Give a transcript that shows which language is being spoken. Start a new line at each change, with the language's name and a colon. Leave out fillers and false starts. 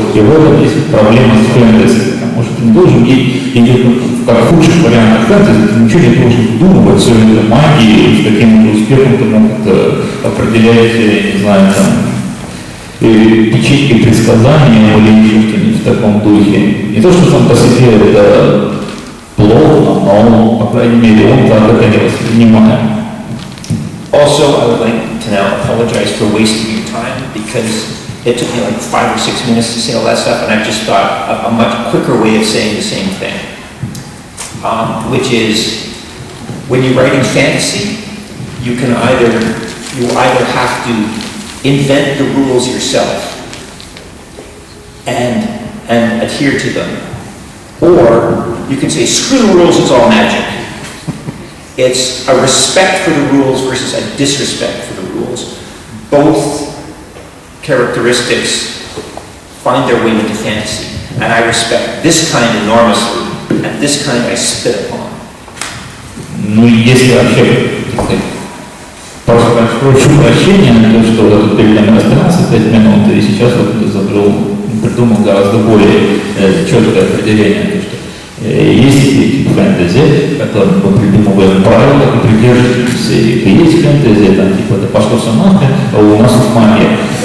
Russian: И в этом есть проблема с фэнтези. Потому что ты не должен идти как в худших вариантах фэнтези, ты ничего не должен вдумывать, все это магии, с каким-то успехом ты мог определять, не знаю, там, печеньки предсказания или еще что-нибудь в таком духе. Не то, что сам по себе это плохо, но, по крайней мере, он так это не воспринимает.
English: Also, I would like to now apologize for wasting your time because it took me like 5 or 6 minutes to say all that stuff, and I just thought a much quicker way of saying the same thing, which is when you're writing fantasy, you either have to invent the rules yourself and adhere to them, or you can say screw the rules, it's all magic. It's a respect for the rules versus a disrespect for the rules. Both characteristics find their way into fantasy, and I respect this kind enormously, and this kind I spit upon.
Russian: Ну, если вообще, прошу прощения, то, что вот перед нами разбирался 5 минут, и сейчас вот придумал гораздо более четкое определение, то, что есть тип фэнтези, которым мы придумываем правила и придерживаемся их. И есть фэнтези, там, типа, это пошло все нахрен, а у нас тут магия.